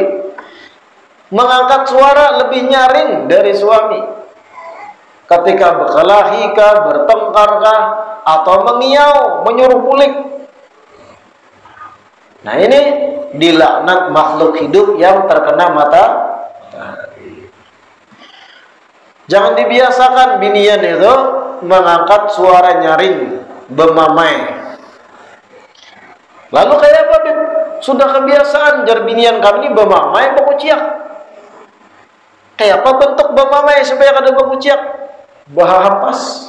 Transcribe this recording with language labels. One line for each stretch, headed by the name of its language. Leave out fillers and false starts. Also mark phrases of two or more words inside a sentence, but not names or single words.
Indonesian: Mengangkat suara lebih nyaring dari suami ketika berkelahi kah, bertengkar kah, atau mengiau, menyuruh kulik. Nah ini dilaknat makhluk hidup yang terkena matahari. Jangan dibiasakan binian itu mengangkat suara nyaring, bemamai. Lalu kayak apa? Sudah kebiasaan jar binian kami ini
Banjar: bemamai bakuciak.
Indonesian: Kayak apa bentuk bemamai supaya
Banjar: kada bakuciak? Bahampas.